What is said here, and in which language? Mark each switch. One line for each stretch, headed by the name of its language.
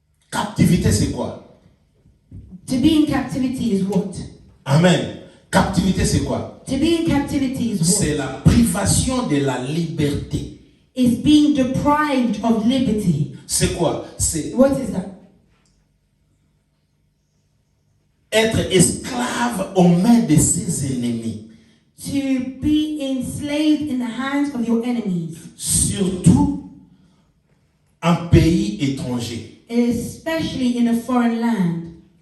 French: Captivité c'est quoi?
English: To be in captivity is what?
French: Amen. Captivité c'est quoi?
English: To be in captivity is
French: C'est
English: what?
French: la privation de la liberté.
English: Is being deprived of liberty.
French: C'est quoi? C'est
English: What is that?
French: être esclave aux mains de ses ennemis.
English: To be enslaved in the hands of your enemies.
French: Surtout en pays étranger.
English: Especially in a foreign land.